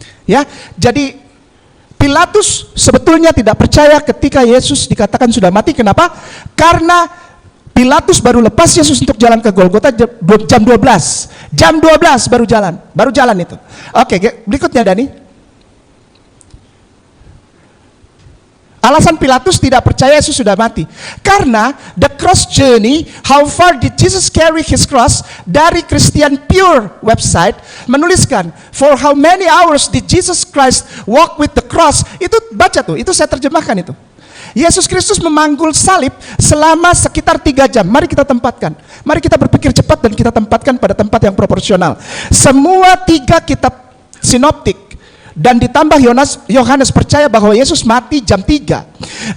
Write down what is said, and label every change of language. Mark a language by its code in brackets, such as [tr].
[id] Ya, jadi Pilatus sebetulnya tidak percaya ketika Yesus dikatakan sudah mati. Kenapa? Karena Pilatus baru lepas Yesus untuk jalan ke Golgota jam 12. Jam 12 baru jalan itu. Oke, berikutnya Dani. Alasan Pilatus tidak percaya Yesus sudah mati. [en] Karena the cross journey, how far did Jesus carry his cross, [id] dari Christian Pure website menuliskan, [en] for how many hours did Jesus Christ walk with the cross. [id] Itu baca tuh, itu saya terjemahkan itu. Yesus Kristus memanggul salib selama sekitar 3 jam. Mari kita tempatkan. Mari kita berpikir cepat dan kita tempatkan pada tempat yang proporsional. Semua 3 kitab sinoptik dan ditambah Yohanes percaya bahwa Yesus mati jam 3.